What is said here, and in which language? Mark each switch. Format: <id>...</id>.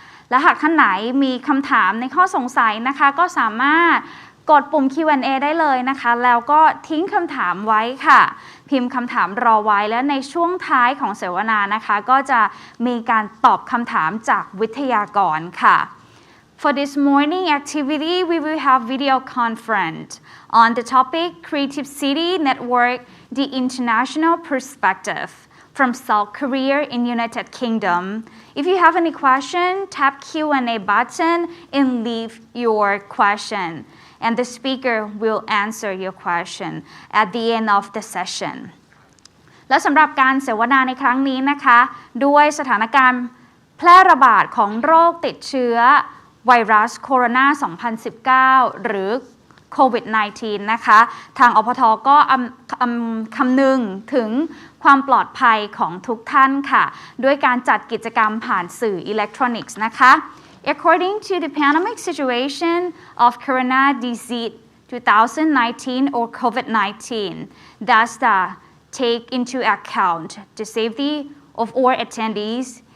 <th>และหากท่านไหนมีคำถามในข้อสงสัยนะคะก็สามารถกดปุ่ม Q&A ได้เลยนะคะแล้วก็ทิ้งคำถามไว้ค่ะพิมพ์คำถามรอไว้และในช่วงท้ายของเสวนานะคะก็จะมีการตอบคำถามจากวิทยากรค่ะ</th> <en>For this morning activity, we will have video conference on the topic Creative City Network, the International Perspective from South Korea in United Kingdom. If you have any question, tap Q&A button and leave your question, and the speaker will answer your question at the end of the session.</en> <th>และสำหรับการเสวนาในครั้งนี้นะคะด้วยสถานการณ์แพร่ระบาดของโรคติดเชื้อไวรัสโคโรนา 2019 หรือโควิด -19 นะคะทางอพท. ก็คำนึงถึงความปลอดภัยของทุกท่านค่ะด้วยการจัดกิจกรรมผ่านสื่ออิเล็กทรอนิกส์นะคะ</th> <en>According to the pandemic situation of corona disease 2019 or COVID-19, DASTA take into account the safety of all attendees.</en>